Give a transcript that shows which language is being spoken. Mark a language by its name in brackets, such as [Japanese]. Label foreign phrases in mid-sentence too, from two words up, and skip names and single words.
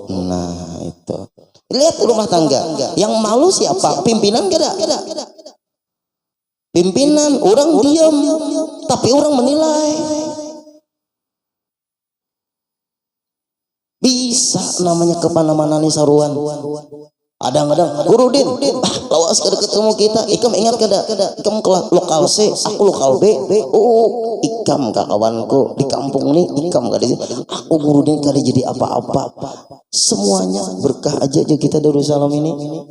[Indonesian] Nah itu. Lihat rumah tangga. Yang malu siapa? Pimpinan gak ada. Pimpinan orang diam, tapi orang menilai. Bisa namanya kemana-mana nih saruan. [Banjar] Kadang-kadang Guru Din, lawas kada ketemu kita, ikam ingat kada? Ikam lokal C, aku lokal B. Oh, ikam kawanku di kampung nih, ikam kada. Aku Guru Din kada jadi apa-apa. Semuanya berkah aja kita Darussalam ini.